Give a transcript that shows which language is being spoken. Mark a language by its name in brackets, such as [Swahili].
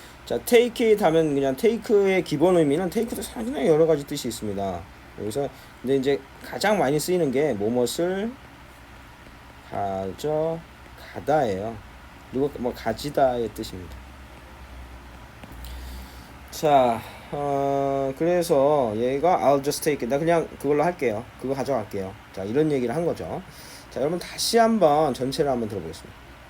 [Korean] 자, take it 하면 그냥 take의 기본 의미는 take도 상당히 여러 가지 뜻이 있습니다. 여기서 근데 이제 가장 많이 쓰이는 게 무엇을 가져가다예요. 그리고 뭐 가지다의 뜻입니다. 자, 그래서 얘가 [English] I'll just take it. [Korean] 나 그냥 그걸로 할게요. 그거 가져갈게요. 자, 이런 얘기를 한 거죠. 자, 여러분 다시 한번 전체를 한번 들어보겠습니다.